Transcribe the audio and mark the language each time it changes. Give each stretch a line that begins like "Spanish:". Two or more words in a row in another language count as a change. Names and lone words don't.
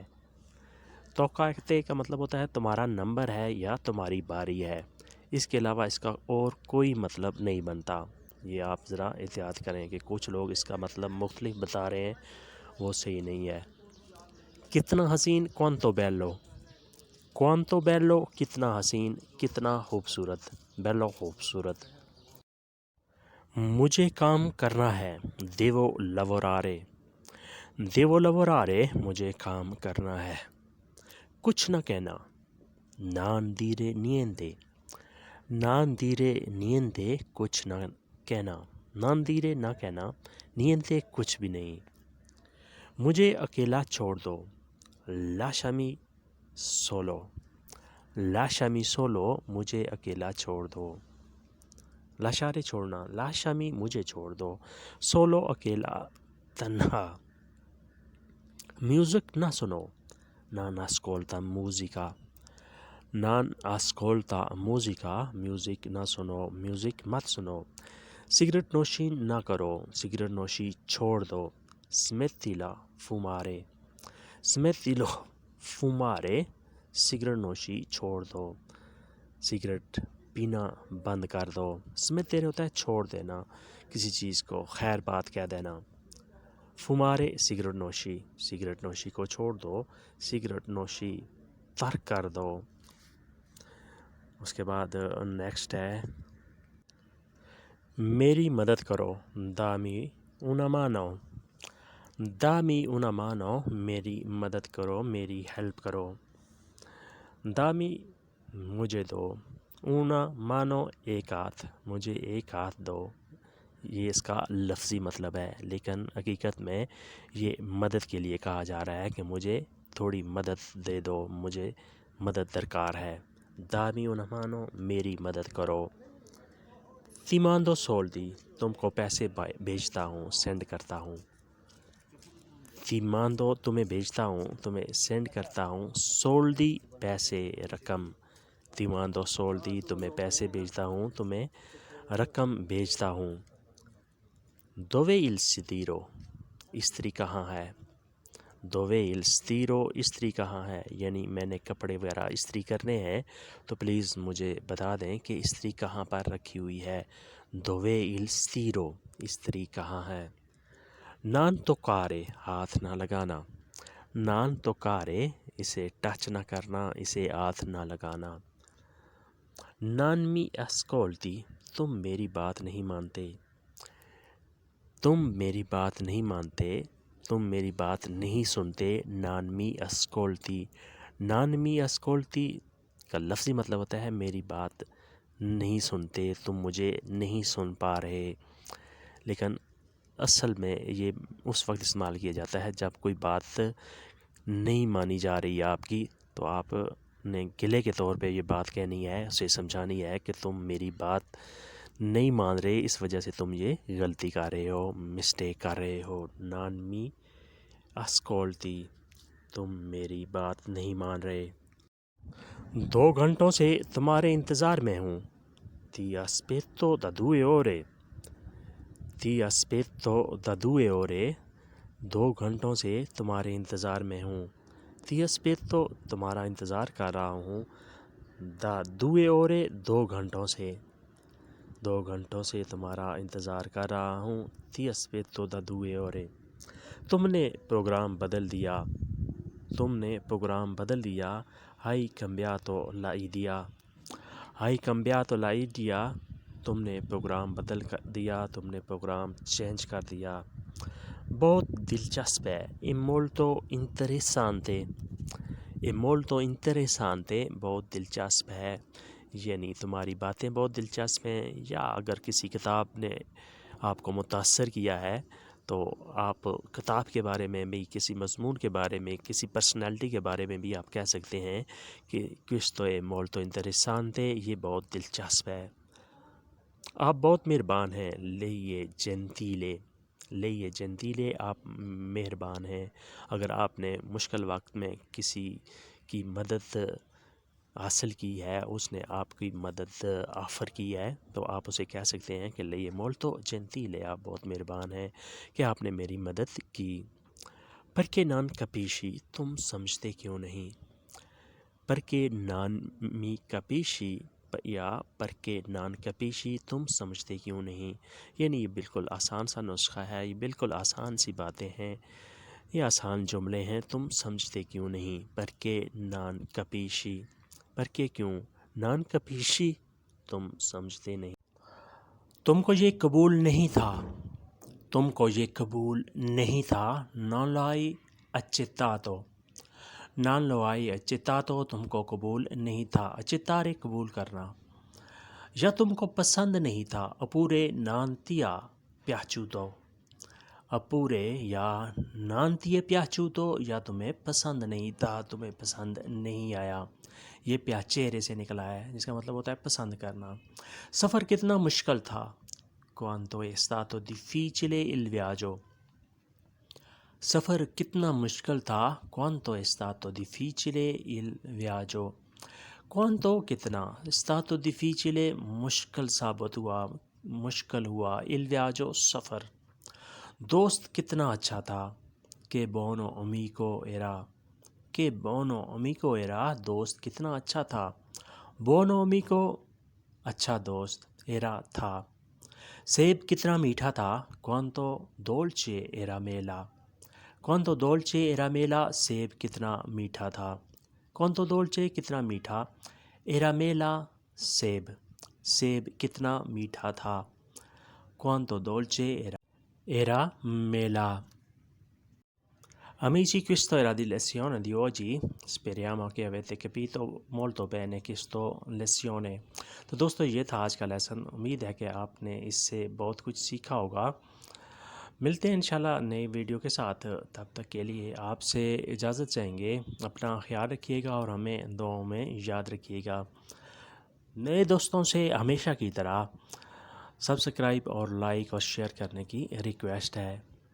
Urdu: توقعتے کا مطلب ہوتا ہے تمہارا نمبر ہے یا تمہاری باری ہے، اس کے علاوہ اس کا اور کوئی مطلب نہیں بنتا۔ یہ آپ ذرا احتیاط کریں کہ کچھ لوگ اس کا مطلب مختلف بتا رہے ہیں، وہ صحیح نہیں ہے۔ کتنا حسین
Italian: quanto bello، quanto bello
Urdu: کتنا حسین، کتنا خوبصورت، bello خوبصورت۔ مجھے کام کرنا ہے،
Italian: devo lavorare، devo lavorare
Urdu: مجھے کام کرنا ہے۔ کچھ نہ کہنا،
Italian: non dire niente، non dire niente
Urdu: کچھ نہ کہنا،
Italian: non dire
Urdu: نہ کہنا، niente کچھ بھی نہیں۔ مجھے اکیلا چھوڑ دو،
Italian: lasciami solo، lasciami solo
Urdu: مجھے اکیلا چھوڑ دو۔ لاشارے چھوڑنا، لاشمی مجھے چھوڑ دو، سولو اکیلا، تنہا۔ میوزک نہ سنو،
Italian: non ascolta musica, non ascolta musica
Urdu: میوزک نہ سنو، میوزک مت سنو۔ سگریٹ نوشی نہ کرو، سگریٹ نوشی چھوڑ دو،
Italian: smettila fumare، smettilo fumare
Urdu: سگریٹ نوشی چھوڑ دو، سگریٹ پینا بند کر دو۔ سمیتر ہوتا ہے چھوڑ دینا، کسی چیز کو خیر بات کہہ دینا۔ فمارے سگریٹ نوشی، سگریٹ نوشی کو چھوڑ دو، سگریٹ نوشی ترک کر دو۔ اس کے بعد نیکسٹ ہے میری مدد کرو،
Italian: dami una mano, dami una mano
Urdu: میری مدد کرو، میری ہیلپ کرو۔ دامی مجھے دو،
Italian: una mano
Urdu: ایک ہاتھ، مجھے ایک ہاتھ دو۔ یہ اس کا لفظی مطلب ہے، لیکن حقیقت میں یہ مدد کے لیے کہا جا رہا ہے کہ مجھے تھوڑی مدد دے دو، مجھے مدد درکار ہے۔
Italian: dami una mano
Urdu: میری مدد کرو۔
Italian: ti mando soldi
Urdu: تم کو پیسے بھیجتا ہوں، سینڈ کرتا ہوں۔
Italian: ti mando
Urdu: تمہیں بھیجتا ہوں، تمہیں سینڈ کرتا ہوں، soldi پیسے، رقم۔
Italian: ti mando soldi
Urdu: تمہیں پیسے بھیجتا ہوں، تمہیں رقم بھیجتا ہوں۔
Italian: dove il stiro
Urdu: استری کہاں ہے،
Italian: dove il stiro
Urdu: استری کہاں ہے، یعنی میں نے کپڑے وغیرہ استری کرنے ہیں تو پلیز مجھے بتا دیں کہ استری کہاں پر رکھی ہوئی ہے۔
Italian: dove il stiro
Urdu: استری کہاں ہے۔
Italian: non toccare
Urdu: ہاتھ نہ لگانا،
Italian: non toccare
Urdu: اسے ٹچ نہ کرنا، اسے ہاتھ نہ لگانا۔
Italian: non mi ascolti
Urdu: تم میری بات نہیں مانتے، تم میری بات نہیں مانتے، تم میری بات نہیں سنتے۔
Italian: non mi ascolti، non mi ascolti
Urdu: کا لفظی مطلب ہوتا ہے میری بات نہیں سنتے، تم مجھے نہیں سن پا رہے، لیکن اصل میں یہ اس وقت استعمال کیا جاتا ہے جب کوئی بات نہیں مانی جا رہی ہے آپ کی، تو آپ نے گلے کے طور پہ یہ بات کہنی ہے، اسے سمجھانی ہے کہ تم میری بات نہیں مان رہے، اس وجہ سے تم یہ غلطی کر رہے ہو، مسٹیک کر رہے ہو۔
Italian: non mi ascolti
Urdu: تم میری بات نہیں مان رہے۔ 2 گھنٹوں سے تمہارے انتظار میں ہوں،
Italian: ti aspetto da 2 ore، ti aspetto da 2 ore
Urdu: 2 گھنٹوں سے تمہارے انتظار میں ہوں۔
Italian: ti aspetto
Urdu: تمہارا انتظار کر رہا ہوں،
Italian: da 2 ore
Urdu: 2 گھنٹوں سے۔ 2 گھنٹوں سے تمہارا انتظار کر رہا ہوں.
Italian: ti aspetto da 2 ore.
Urdu: تم نے پروگرام بدل دیا. تم نے پروگرام بدل دیا.
Italian: hai cambiato la idea. hai cambiato la idea.
Urdu: تم نے پروگرام بدل کر دیا. تم نے پروگرام چینج کر دیا. بہت دلچسپ ہے.
Italian: è molto interessante. è molto interessante.
Urdu: بہت دلچسپ ہے، یعنی تمہاری باتیں بہت دلچسپ ہیں. یا اگر کسی کتاب نے آپ کو متاثر کیا ہے تو آپ کتاب کے بارے میں بھی، کسی مضمون کے بارے میں، کسی پرسنالٹی کے بارے میں بھی آپ کہہ سکتے ہیں کہ
Italian: questo è molto interessante.
Urdu: یہ بہت دلچسپ ہے. آپ بہت مہربان ہیں.
Italian: lei è gentile. lei è gentile.
Urdu: آپ مہربان ہیں. اگر آپ نے مشکل وقت میں کسی کی مدد حاصل کی ہے، اس نے آپ کی مدد آفر کی ہے، تو آپ اسے کہہ سکتے ہیں کہ
Italian: lei è molto gentile.
Urdu: آپ بہت مہربان ہیں کہ آپ نے میری مدد کی.
Italian: perché non capisci.
Urdu: تم سمجھتے کیوں نہیں.
Italian: perché non mi capisci یا perché non capisci.
Urdu: تم سمجھتے کیوں نہیں. یعنی یہ بالکل آسان سا نسخہ ہے، یہ بالکل آسان سی باتیں ہیں، یہ آسان جملے ہیں. تم سمجھتے کیوں نہیں.
Italian: perché non capisci. perché کیوں. non capisci.
Urdu: تم سمجھتے نہیں. تم کو یہ قبول نہیں تھا. تم کو یہ قبول نہیں تھا.
Italian: non lo hai accettato. non lo hai accettato.
Urdu: تم کو قبول نہیں تھا. accettare قبول کرنا. یا تم کو پسند نہیں تھا.
Italian: oppure non ti ha piaciuto. oppure یا non ti è piaciuto.
Urdu: یا تمہیں پسند نہیں تھا، تمہیں پسند نہیں آیا. یہ piacere سے نکلا ہے، جس کا مطلب ہوتا ہے پسند کرنا. سفر کتنا مشکل تھا.
Italian: quanto è stato difficile il viaggio.
Urdu: سفر کتنا مشکل تھا.
Italian: quanto è stato difficile il viaggio.
Urdu: quanto کتنا.
Italian: stato difficile
Urdu: مشکل ثابت ہوا، مشکل ہوا.
Italian: il viaggio
Urdu: سفر. دوست کتنا اچھا تھا.
Italian: che buono amico era. che buono amico era.
Urdu: دوست کتنا اچھا تھا.
Italian: buono amico
Urdu: اچھا دوست. era تھا. سیب کتنا میٹھا تھا.
Italian: quanto dolce era mela. quanto dolce era mela.
Urdu: سیب کتنا میٹھا تھا.
Italian: quanto dolce
Urdu: کتنا میٹھا.
Italian: era mela سیب.
Urdu: سیب کتنا میٹھا تھا.
Italian: quanto dolce era mela. Amici, questa era la lezione di oggi. Speriamo che avete capito molto bene questa lezione.
Urdu: تو دوستو یہ تھا آج کا لیسن. امید ہے کہ آپ نے اس سے بہت کچھ سیکھا ہوگا. ملتے ہیں انشاءاللہ نئی ویڈیو کے ساتھ. تب تک کے لیے آپ سے اجازت چاہیں گے. اپنا خیال رکھیے گا اور ہمیں دعاؤں میں یاد رکھیے گا. نئے دوستوں سے ہمیشہ کی طرح سبسکرائب اور لائک اور شیئر کرنے کی ریکویسٹ ہے.